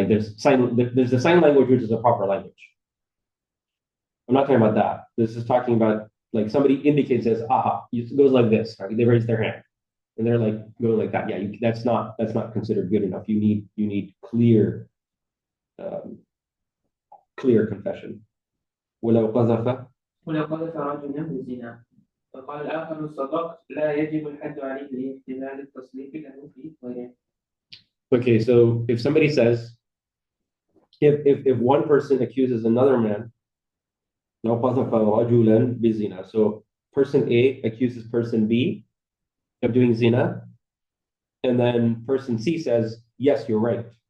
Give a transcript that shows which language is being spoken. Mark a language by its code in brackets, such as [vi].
[en] Like there's the sign language which is a proper language. I'm not talking about that. This is talking about like somebody indicates says, aha, it goes like this. Right? They raise their hand. And they're like going like that. Yeah, that's not considered good enough. You need clear confession. [ar] ولو قذف رجلا بالزنا فقال الآخر صدقت لا يجب الحد عليه لاحتمال التصديق له في غيره. [en] Okay, so if somebody says, if one person accuses another man, [ar] لو قذف رجلا بالزنا, [en] so person A accuses person B of doing zina, and then person C says, yes, you're right.